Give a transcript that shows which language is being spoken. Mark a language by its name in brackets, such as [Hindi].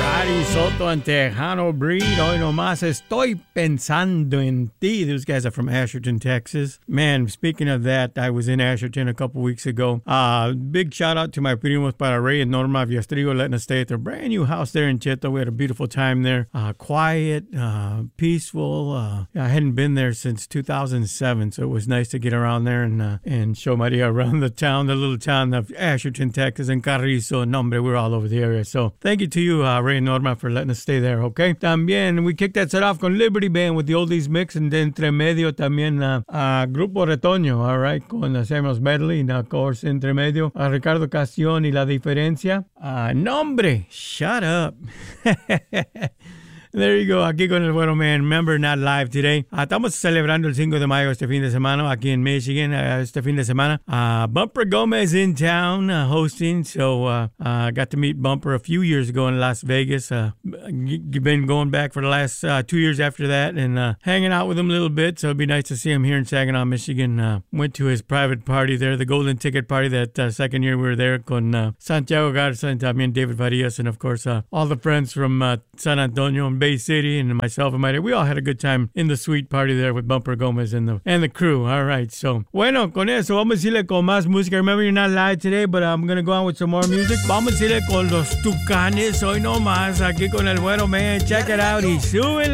[Spanish] Gary Soto and Tejano Breed, hoy nomás estoy pensando en ti. [English] Those guys are from Asherton, Texas. Man, speaking of that, I was in Asherton a couple weeks ago. Big shout out to my [Spanish] primos para [English] Ray and Norma Villastrigo letting us stay at their brand new house there in Cheto. We had a beautiful time there. Quiet, peaceful. I hadn't been there since 2007, so it was nice to get around there and show Maria around the town, the little town of Asherton, Texas, and Carrizo. Nombre, we're all over the area. So thank you to you, Ray and Norma, for letting us stay there, okay? También, we kicked that set off con Liberty Band with the Oldies Mix, and then Entre Medio también Grupo Retoño, all right, con Samuel's Medley, and of course, Entre Medio, Ricardo Castión y La Diferencia. Nombre, shut up. There you go, [Spanish] aquí con el bueno [English] man. Remember, not live today. [Spanish] Estamos celebrando el 5 de mayo este fin de semana aquí en Michigan, este fin de semana. [English] Bumper Gomez in town hosting, so I got to meet Bumper a few years ago in Las Vegas. Been going back for the last 2 years after that and hanging out with him a little bit, so it'd be nice to see him here in Saginaw, Michigan. Went to his private party there, the Golden Ticket party that second year we were there con Santiago Garza and también David Farias and, of course, all the friends from San Antonio, Bay City, and myself and my dad. We all had a good time in the suite party there with Bumper Gomez and the crew. All right, so [Spanish] bueno, con eso vamos a irle con más música. [English] Remember, you're not live today, but I'm gonna go on with some more music. [Spanish] Vamos a irle con los Tucanes hoy no más aquí con el bueno man. [English] Check it out [Spanish] y súbele.